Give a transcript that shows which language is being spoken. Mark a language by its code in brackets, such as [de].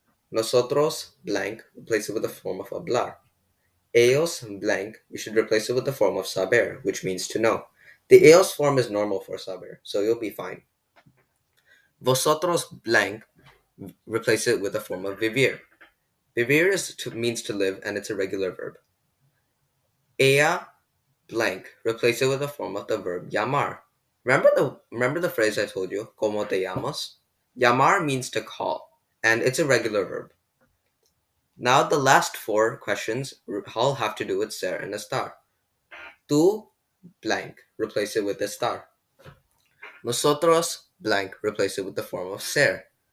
[en] Nosotros, blank, replace it with the form of hablar. Ellos, blank, you should replace it with the form of saber, which means to know. The ellos form is normal for saber, so you'll be fine. Vosotros, blank, replace it with the form of vivir. Vivir means to live, and it's a regular verb. Ella, blank, replace it with the form of the verb llamar. Remember the phrase I told you, [es] ¿Cómo te llamas? [en] Llamar means to call, and it's a regular verb. Now the last four questions all have to do with ser and estar. Tú, blank, replace it with estar. Nosotros, blank, replace it with the form of ser.